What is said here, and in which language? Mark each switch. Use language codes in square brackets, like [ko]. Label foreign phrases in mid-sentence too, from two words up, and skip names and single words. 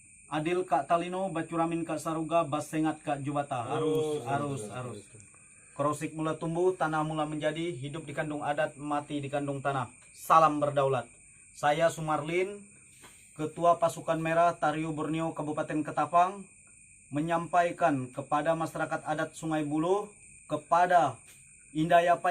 [knx] Adil Kak Talino, Bacuramin Kak Saruga, Basengat Kak Jubata. Arus. [id] Korosik mula tumbuh, tanah mula menjadi, hidup dikandung adat, mati dikandung tanah. Salam berdaulat. Saya Sumarlin, Ketua Pasukan Merah Tariu Borneo Kabupaten Ketapang, menyampaikan kepada masyarakat adat Sungai Buloh, kepada Indayapai